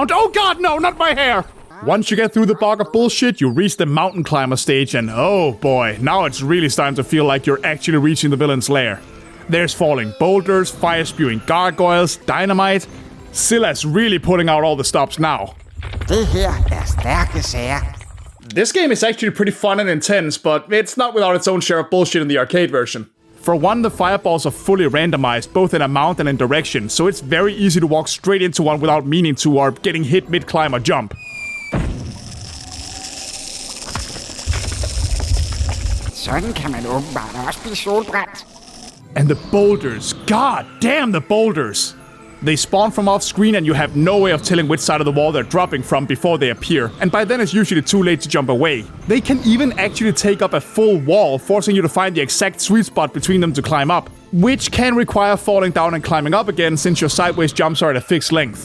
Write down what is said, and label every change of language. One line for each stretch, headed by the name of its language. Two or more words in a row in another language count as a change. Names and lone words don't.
English: Oh God, no, not my hair! Once you get through the bog of bullshit, you reach the mountain climber stage, and oh boy, now it's really starting to feel like you're actually reaching the villain's lair. There's falling boulders, fire-spewing gargoyles, dynamite. Scylla's really putting out all the stops now.
Danish: Det her stærke sager.
English: This game is actually pretty fun and intense, but it's not without its own share of bullshit in the arcade version. For one, the fireballs are fully randomized, both in amount and in direction, so it's very easy to walk straight into one without meaning to or getting hit mid-climb or jump.
Danish: Sådan kan man åbenbart også blive solbrændt.
English: And the boulders, god damn the boulders! They spawn from off screen and you have no way of telling which side of the wall they're dropping from before they appear, and by then it's usually too late to jump away. They can even actually take up a full wall, forcing you to find the exact sweet spot between them to climb up, which can require falling down and climbing up again since your sideways jumps are at a fixed length.